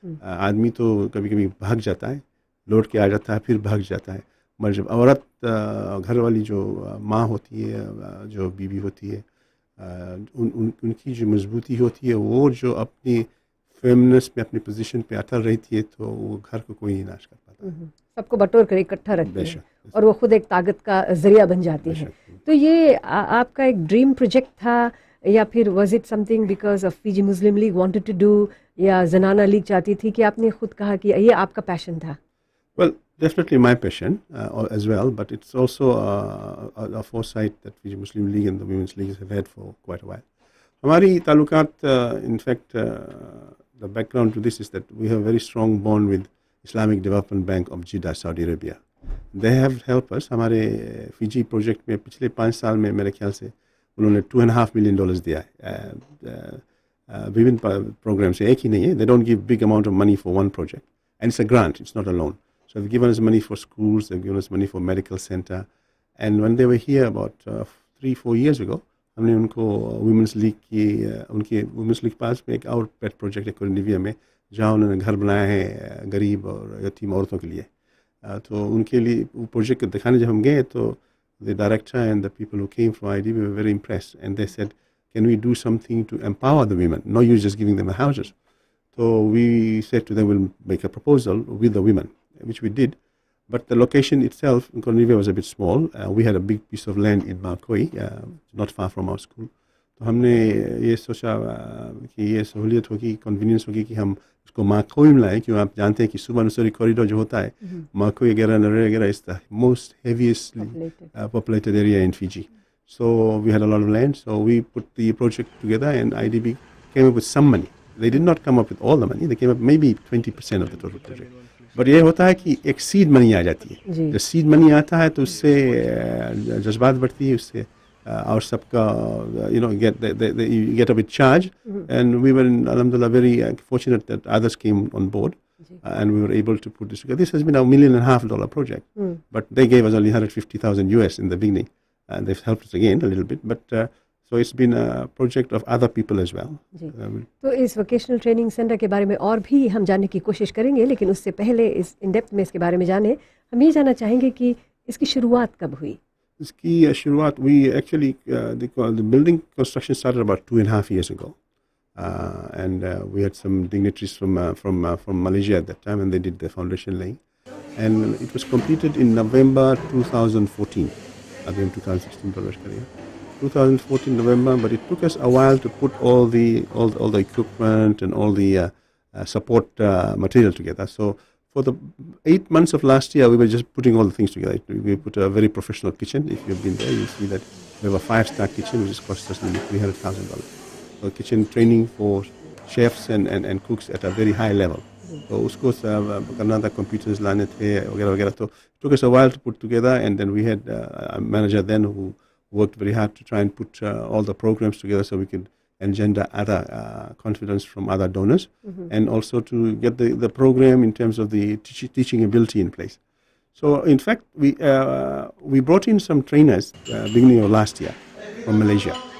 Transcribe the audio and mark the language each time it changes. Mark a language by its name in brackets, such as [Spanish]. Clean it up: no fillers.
[Hindi] आदमी तो कभी कभी भाग जाता है, लौट के आ जाता है, फिर भाग जाता है, मगर जब औरत घर वाली जो माँ होती है, जो बीवी होती है, उनकी जो मजबूती होती है, वो जो अपनी फेमिनिस्ट में अपनी पोजीशन पे अटल रहती है, तो वो घर को कोई नहीं नाश कर पाता। सबको बटोर कर इकट्ठा रखती है और वो खुद एक ताकत का जरिया बन जाती है। तो ये आपका एक ड्रीम प्रोजेक्ट था, या फिर [English] was it something because of Fiji Muslim League wanted to do, [Hindi] या जनाना लीग चाहती थी, कि आपने खुद कहा कि ये आपका पैशन था? [English] Well, definitely my passion as well, but it's also a foresight that Fiji Muslim League and the Women's League have had for quite a while. [Hindi] हमारी ताल्लुकात, [English] in fact, the background to this is that we have a very strong bond with Islamic Development Bank of Jeddah, Saudi Arabia. They have helped us. [Hindi] हमारे Fiji project में पिछले 5 साल में मेरे ख्याल से उन्होंने $2.5 million दिया है विभिन्न प्रोग्राम से, एक ही नहीं है। [English] They don't give big amount of money for one project, and it's a grant, it's not a loan. So they've given us money for schools, they've given us money for medical center, and when they were here about 3-4 years ago, [Hindi] हमने उनको women's league की, उनके women's league पास में एक और पेट project है कोरिनिविया में, जहाँ उन्होंने घर बनाया है गरीब और यतीम औरतों के लिए। [English] तो उनके लिए वो प्रोजेक्ट दिखाने जब हम गए, तो the director and the people who came from ID we were very impressed, and they said, can we do something to empower the women, not you just giving them houses. तो we said to them, will make a proposal with the women, which we did. But the location itself in Cornivia was a bit small. We had a big piece of land in Marcoy, not far from our school. [Hindi] तो हमने ये सोचा कि ये सहूलियत होगी, convenience होगी कि हम उसको मार्कोई में लाएं, क्यों आप जानते हैं कि सुबर्णसरी कॉरिडोर जो होता है, मार्कोई वगैरह नरे वगैरह [English] Is the most heaviestly populated area in Fiji. So we had a lot of land, so we put the project together, and IDB came up with some money. They did not come up with all the money, they came up maybe 20% of the total project. [Hindi] But ये होता है कि एक seed money आ जाती है। जब seed money आता है तो उससे जज्बात बढ़ती है, उससे और सबका [English] you get a bit charged, and we were alhamdulillah very fortunate that others came on board. and we were able to put this together. This has been a $1.5 million project, but they gave us only 150,000 US in the beginning, and they've helped us again a little bit. But so it's been a project of other people as well. [Hindi] तो इस vocational training centre के बारे में और भी हम जानने की कोशिश करेंगे, लेकिन उससे पहले इस इन डेप्थ में इसके बारे में जाने हम ये जानना चाहेंगे कि इसकी शुरुआत कब हुई. इसकी शुरुआत [English] we actually the building construction started about 2.5 years ago, and we had some dignitaries from Malaysia at that time, and they did the foundation laying, and it was completed in November 2014. Again 2016 [Hindi] प्रवेश करेंगे [English] 2014 November, but it took us a while to put all the equipment and all the support material together. So for the 8 months of last year, we were just putting all the things together. We put a very professional kitchen. If you've been there, you'll see that we have a 5-star kitchen, which has cost us nearly $300,000. So kitchen training for chefs and cooks at a very high level. [Hindi] So usko करना था computers लाने थे वगैरह वगैरह. [English] So it took us a while to put together, and then we had a manager then who worked very hard to try and put all the programs together so we could engender other confidence from other donors, and also to get the program in terms of the teaching ability in place. So in fact, we brought in some trainers beginning of last year from Malaysia.